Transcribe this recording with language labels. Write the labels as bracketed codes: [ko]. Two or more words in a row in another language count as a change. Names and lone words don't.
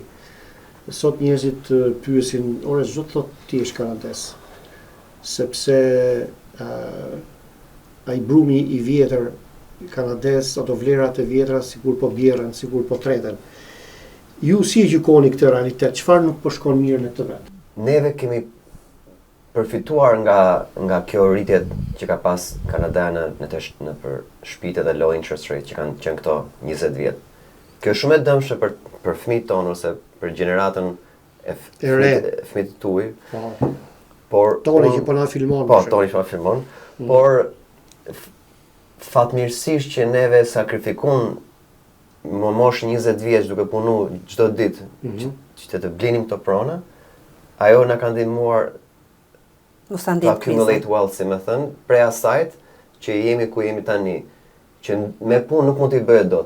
[sq] Sot njerëzit pyesin, ore çdo të thotë ti je kanades, sepse ai brumi i vjetër kanades, ato vlerat e vjetra sikur po bjerren, sikur po treten. Ju si e gjykoni këtë realitet? Çfarë nuk po shkon mirë në këtë vend? Neve kemi përfituar nga kjo rritje që ka pas Kanada në për shtëpitë dhe [en] low interest rate [sq] që kanë qenë këto 20 vjet. Kjo është shumë e dëmshme për fëmijët tonë ose për gjeneratën e fëmijët tuaj. Por toni që po na filmon. Po, toni që po na filmon. Por fatmirësisht që neve sakrifikun më mosh 20 vjeç duke punu çdo ditë që të blinim këto prona, ajo na ka ndihmuar të [en] accumulate wealth, [sq] si më thënë, prej asajt që jemi ku jemi tani, që me punë nuk mund t'i bëhet dot.